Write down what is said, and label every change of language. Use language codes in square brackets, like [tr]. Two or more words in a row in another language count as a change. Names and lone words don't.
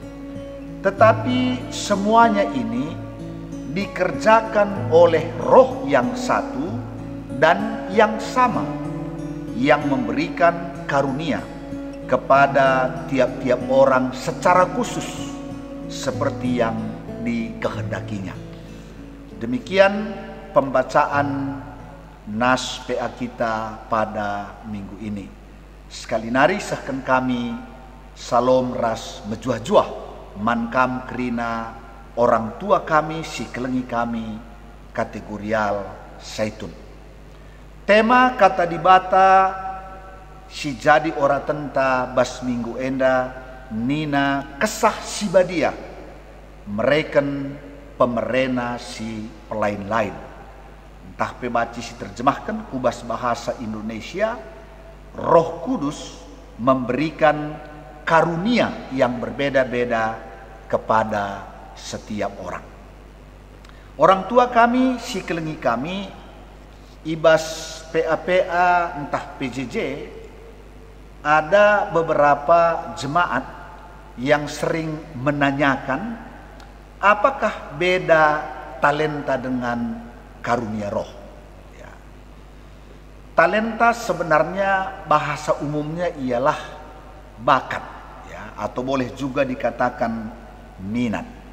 [id] Tetapi semuanya ini dikerjakan oleh Roh yang satu dan yang sama, yang memberikan karunia kepada tiap-tiap orang secara khusus seperti yang dikehendakinya. Demikian pembacaan nas PA kita pada minggu ini. [btx] Sekali nari sahkan kami salom ras mejuah-juah mankam kerina orang tua kami si kelengi kami kategorial Saitun. Tema kata dibata si jadi ora tenta bas minggu enda nina kesah si badia mereken pemerena si pelain-lain. Entah pebaci si terjemahkan kubas [id] bahasa Indonesia, Roh Kudus memberikan karunia yang berbeda-beda kepada setiap orang. [btx] Orang tua kami si kelengi kami ibas PA-PA entah PJJ [id] ada beberapa jemaat yang sering menanyakan, apakah beda talenta dengan karunia roh? Ya. Talenta sebenarnya bahasa umumnya ialah bakat, ya, atau boleh juga dikatakan minat.